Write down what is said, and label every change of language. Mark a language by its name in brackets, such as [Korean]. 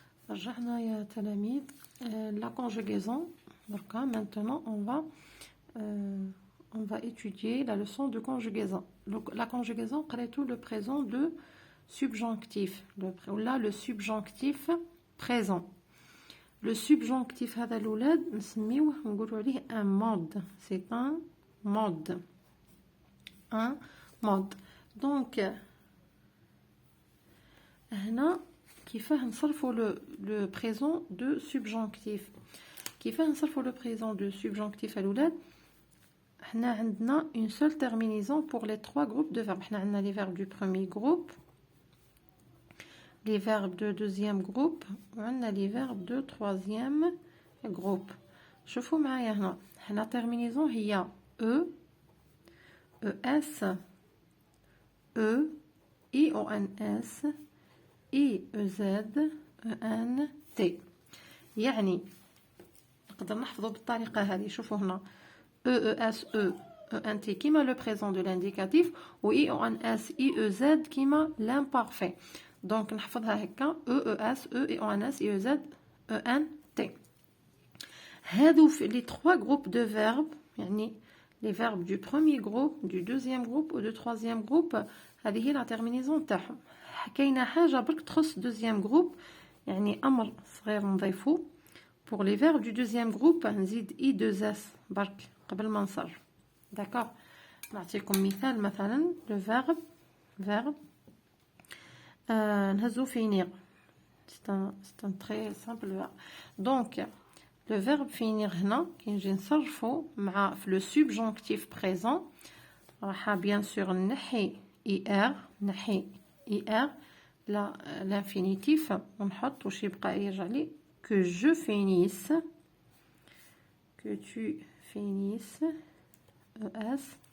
[Arabic] رجعنا يا تلاميذ [French] la conjugaison. Donc maintenant on va étudier la leçon de conjugaison. Donc, la conjugaison tout le présent de subjonctif. Là le subjonctif présent. [Arabic] Le subjonctif هذا الولاد نسميوه نقولوا عليه [French] un mode. C'est un mode. Un mode. Donc [Arabic] هنا كيفاه نصرفوا [French] le présent de subjonctif. [Arabic] كيفاه نصرفوا [French] le présent de subjonctif [Arabic] الولاد؟ حنا عندنا [French] une seule terminaison pour les trois groupes de verbes. [Arabic] حنا عندنا [French] les verbes du premier groupe, les verbes de deuxième groupe, [Arabic] وعندنا [French] les verbes de troisième groupe. [Arabic] شوفوا معايا هنا. حنا [French] terminaison [Arabic] هي [French] e, es, e, ions, iez, ent. [Arabic] يعني نقدر نحفظه بالطريقة هذه. شوفوا هنا [French] EES, ENT [Arabic] كيما [French] le présent de l'indicatif [Arabic] و [French] IONS, IEZ كيما l'imparfait. Donc [Arabic] نحفظها هكا [French] EES, EONS, IEZ, ENT. [Arabic] هادو [French] les trois groupes de verbes [Arabic] يعني [French] les verbes du premier groupe, du deuxième groupe ou du troisième groupe [Arabic] هذه هي [French] la terminaison [Arabic] تاعهم. كاينه حاجه برك تخص deuxième groupe يعني امر صغير نضيفوه. [French] pour les verbes du deuxième groupe [Arabic] نزيد [French] I2S [Arabic] برك قبل ما نصرف. [French] d'accord. [Arabic] نعطيكم مثال مثلا [French] le verbe [Arabic] نهزو finir. [French] c'est un très simple verbe. donc le verbe finir [Arabic] هنا كي نجي نصرفو مع في [French] le subjonctif présent [Arabic] راح [French] bien sûr [Arabic] نحي نحي [French] IR l'infinitif [Arabic] ونحط واش يبقى يرجع لي [French] que je finisse, que tu finisses, ES,